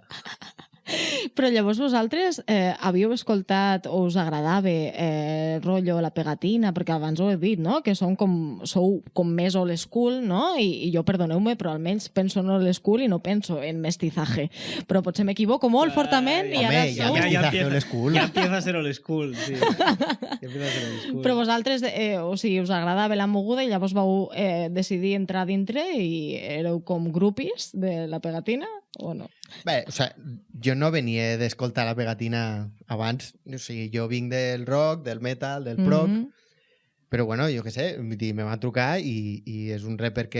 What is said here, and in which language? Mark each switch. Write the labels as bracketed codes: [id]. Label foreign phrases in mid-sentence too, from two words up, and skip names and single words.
[ca] Però llavors vosaltres havíeu escoltat o us agradava rotllo la pegatina, perquè abans ho he dit, no? Que sou com més [en] old school, [ca] no? I jo, perdoneu-me, però almenys penso en [en] old school [ca] i no penso en mestizaje. Però potser m'equivoco molt fortament i ara ja sou... [en] mestizaje old school. [es] Ja empieza a ser [en] old school, [es] sí. Ja empieza a ser [en] old school. [ca] Però vosaltres, o sigui, us agradava la moguda i llavors vau decidir entrar dintre i éreu com grupis de la pegatina o no? Bé, [es] o sea, [ca] jo no venia d'escoltar la pegatina abans, o sigui, jo vinc del rock, del metal, del prog, però bueno, jo què sé, me van trucar i és un rapper que...